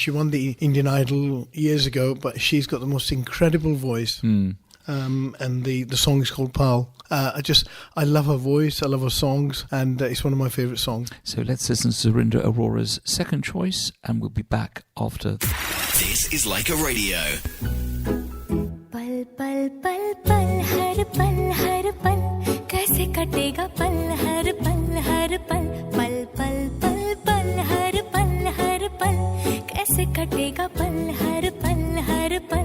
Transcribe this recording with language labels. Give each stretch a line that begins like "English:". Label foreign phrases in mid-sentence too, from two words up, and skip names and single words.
English: She won the Indian Idol years ago, but she's got the most incredible voice. And the song is called Pal. I love her voice, I love her songs, and it's one of my favourite songs. So let's listen to Surinder Arora's second choice, and we'll be back after. This is Like a Radio.
Hindi: पल पल पल पल हर पल कैसे कटेगा पल हर पल पल पल पल पल हर पल कैसे कटेगा पल हर पल